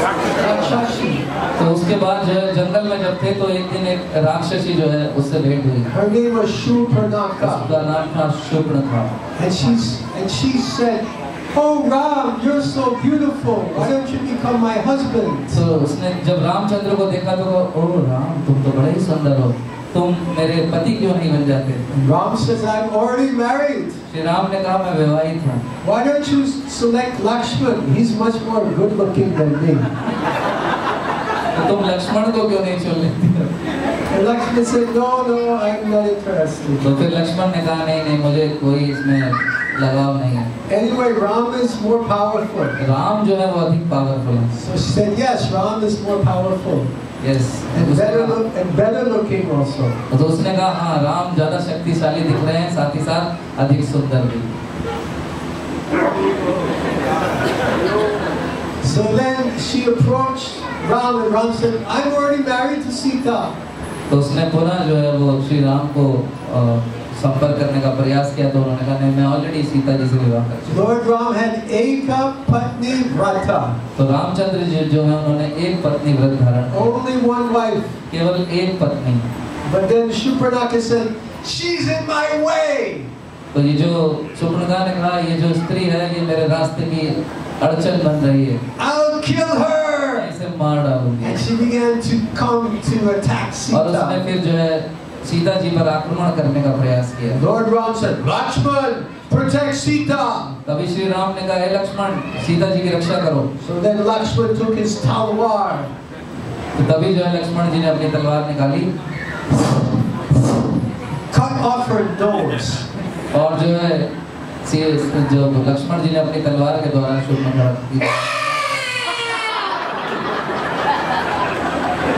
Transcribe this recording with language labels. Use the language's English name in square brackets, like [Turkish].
[Hindi] तो उसके बाद जो है jंगल में जब थे तो एक दिन एक राक्षसी जो है उससे भेंट हुई। [English] Her name was Shurpanakha. [Hindi] उसका नाम था Shurpanakha. [English] And she said, "Oh Ram, you're so beautiful. Why don't you become my husband?" [Hindi] तो उसने जब रामचंद्र को देखा तो कहा, "ओह राम, तुम तो बड़े ही सुंदर हो, तुम मेरे पति क्यों नहीं बन जाते?" [English] Ram says, "I'm already married." [Hindi] Shri Ram ने कहा, मैं विवाहित हूँ। [English] Why don't you select Lakshman? He's much more good looking than me. [Hindi] तो तुम लक्ष्मण को क्यों नहीं चुन लेती? [English] And Lakshman said, "No, I'm not interested." [Hindi] तो फिर लक्ष्मण ने कहा, नहीं मुझे कोई इसमें लगाव नहीं है। [English] Anyway, Ram is more powerful. [Hindi] Ram जो है वो अधिक पावरफुल है। [English] So she said, "Yes, Ram is more powerful." Yes. And better looking also. [Hindi] तो उसने कहा, हाँ राम ज्यादा शक्तिशाली दिख रहे हैं, साथ ही साथ अधिक सुंदर भी। [English] So then she approached Ram and Ram said, "I'm already married to Sita." [Hindi] तो उसने पुनः जो है वो श्री राम को संपर्क करने का प्रयास किया, तो उन्होंने कहा नहीं मैं ऑलरेडी सीता जी से विवाह कर चुका। [English] Lord Ram had Eka Patni Vrata. [Hindi] तो रामचंद्र जी जो है उन्होंने एक पत्नी व्रत धारण किया। [English] Only one wife. [Hindi] केवल एक पत्नी। [English] But then Shurpanakha said, "She's in my way." [Hindi] तो ये जो शूर्पणखा ने कहा ये जो स्त्री है ये मेरे रास्ते की अड़चन बन रही है। [English] "I'll kill her." [Hindi] इसे मार डालूंगी। [English] And she began to come to attack [Hindi] और उसने [English] Sita. [Hindi] फिर जो है सीता जी पर आक्रमण करने का प्रयास किया। [English] Lord Ram said, "Lakshman, protect Sita." [Hindi] तभी श्री राम ने कहा, हे लक्ष्मण सीता जी की रक्षा करो। [English] So then Lakshman took his talwar. [Hindi] तो तभी जो है लक्ष्मण जी ने अपनी तलवार निकाली, [English] Cut off her nose. [Hindi] और जो है जो लक्ष्मण जी ने अपनी तलवार के द्वारा शूर्पणखा की।